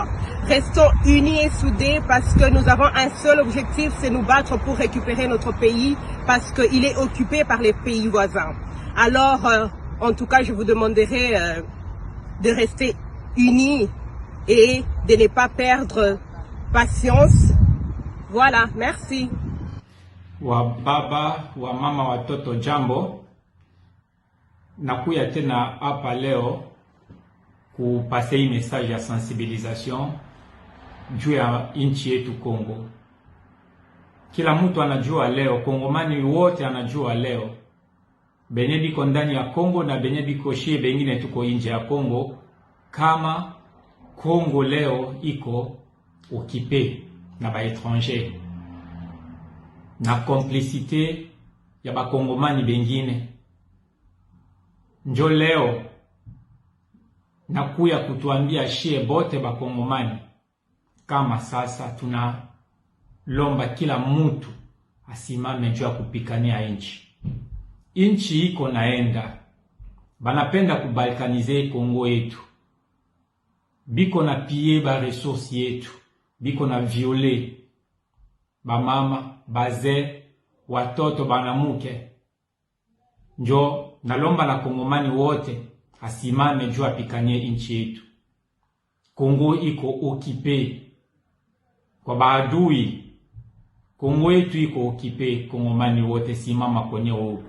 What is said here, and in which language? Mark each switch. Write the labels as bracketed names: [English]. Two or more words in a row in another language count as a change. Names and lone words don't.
[French] Restons unis et soudés parce que nous avons un seul objectif, c'est nous battre pour récupérer notre pays parce qu'il est occupé par les pays voisins. Alors, en tout cas, je vous demanderai de rester unis et de ne pas perdre patience. Voilà, merci. [Swahili] Wa baba, wa mama, watoto jambo. Nakuya tena hapa leo kupase hii message ya sensibilisation juu ya nchi yetu Kongo. Kila mtu anajua leo, Kongomani wote anajua leo, benye biko ndani ya Kongo na benye biko shie bengine tuko nje ya Kongo, kama Kongo leo iko occupé na ba étranger na complicité ya ba Kongomani bengine. Njo leo nakuya kutuambia shie bote ba Kongomani kama sasa tunalomba kila mtu asimame juu ya kupikania nchi. Nchi iko naenda, banapenda kubalkanize Kongo yetu, biko na piller ba resources yetu, biko na violer ba mama, baze, watoto, banamuke. Njo nalomba na Kongomani wote asimame juu apikanie nchi yetu. Kongo iko occupé kwa baadui. Kongo yetu iko occupé, Kongomani wote simama kwenye huko.